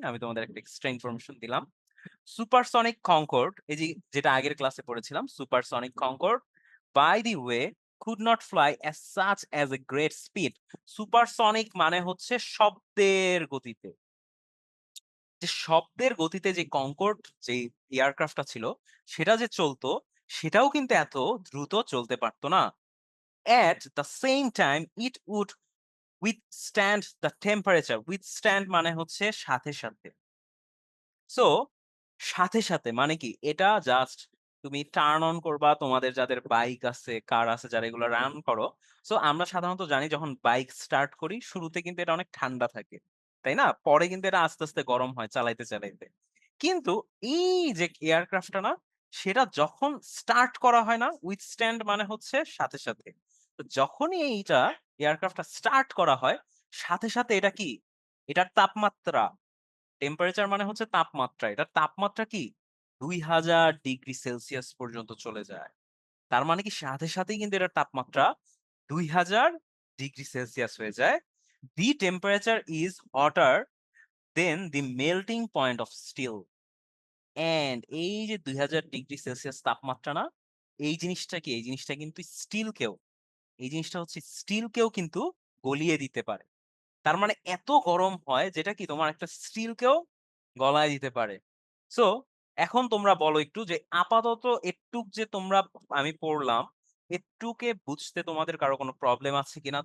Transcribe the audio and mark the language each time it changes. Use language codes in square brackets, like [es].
[bn] আমি তোমাদের একটা এক্সট্রা ইনফরমেশন দিলাম। সুপারসনিক কনকর্ড, এই যে যেটা আগের ক্লাসে পড়েছিলাম, supersonic Concord [en] By the way could not fly as such as a great speed. [bn] Supersonic মানে হচ্ছে শব্দের গতিতে। যে শব্দের গতিতে যে কনকর্ড যে এয়ারক্রাফটটা ছিল সেটা যে চলতো, সেটাও কিন্তু এত দ্রুত চলতে পারতো না। [en] At the same time it would withstand the temperature. [bn] withstand মানে হচ্ছে সাথে সাথে। সো সাথে মানে কি? এটা জাস্ট তুমি টার্ন অন করবা তোমাদের যাদের বাইক আছে, কার আছে যারা এগুলো রান করো। সো আমরা সাধারণত জানি যখন বাইক স্টার্ট করি শুরুতে কিন্তু এটা অনেক ঠান্ডা থাকে। তাই না? পরে কিন্তু এটা আস্তে চলাইতে চালাইতে। কিন্তু এই যে এয়ারক্রাফটটা না, সেটা যখন স্টার্ট করা হয় না, উইথস্ট্যান্ড মানে হচ্ছে সাথে। তো যখনই এইটা এয়ারক্রাফটটা স্টার্ট করা হয়, সাথে, সাথে এটা কি? এটার তাপমাত্রা, টেম্পারেচার মানে হচ্ছে তাপমাত্রা। এটার তাপমাত্রা কি? ২০০০ ডিগ্রি সেলসিয়াস পর্যন্ত চলে যায়। তার মানে কি সাথে, সাথেই কিন্তু এটার তাপমাত্রা ২০০০ ডিগ্রি সেলসিয়াস হয়ে যায়। [en] The temperature is hotter than the melting point of steel. [bn] And এই যে ২০০০ ডিগ্রি সেলসিয়াস তাপমাত্রা না? এই জিনিসটা কি? এই জিনিসটা কিন্তু স্টিলকেও, এই জিনিসটা হচ্ছে স্টিলকেও কিন্তু গলিয়ে দিতে পারে। তার মানে এত গরম হয় যেটা কি তোমার একটা স্টিলকেও গলায় দিতে পারে। সো এখন তোমরা বলো একটু যে আপাতত এটুক যে তোমরা আমি পড়লাম, এটুকে বুঝতে তোমাদের কারো কোনো প্রবলেম আছে কিনা?